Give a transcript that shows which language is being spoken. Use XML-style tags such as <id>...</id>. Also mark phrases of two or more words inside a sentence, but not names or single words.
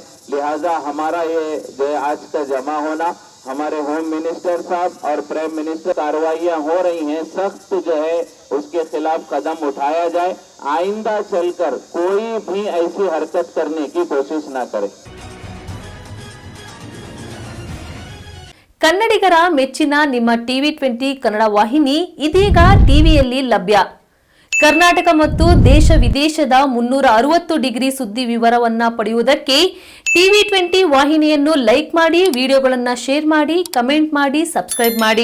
<hi>लिहाजा हमारा ये जो आज का जमा होना, हमारे</hi> <en>Home Minister</en> <hi>साहब और</hi> <en>Prime Minister</en> <hi>कार्रवाइयां हो रही हैं, सख्त जो है उसके खिलाफ कदम उठाया जाए. आइंदा चलकर कोई भी ऐसी हरकत करने की कोशिश ना करे.</hi> <kn>ಕನ್ನಡಿಗರ ಮೆಚ್ಚಿನ ನಿಮ್ಮ ಟಿವಿ 20 ಕನ್ನಡ ವಾಹಿನಿ ಇದೀಗ ಟಿವಿಯಲ್ಲಿ ಲಭ್ಯ. ಕರ್ನಾಟಕ ಮತ್ತು ದೇಶ ವಿದೇಶದ 360 ಡಿಗ್ರಿ ಸುದ್ದಿ ವಿವರವನ್ನ ಪಡೆಯುವುದಕ್ಕೆ ಟಿವಿ 20 ವಾಹಿನಿಯನ್ನು ಲೈಕ್ ಮಾಡಿ, ವಿಡಿಯೋಗಳನ್ನು ಶೇರ್ ಮಾಡಿ, ಕಮೆಂಟ್ ಮಾಡಿ, ಸಬ್ಸ್ಕ್ರೈಬ್ ಮಾಡಿ.</kn>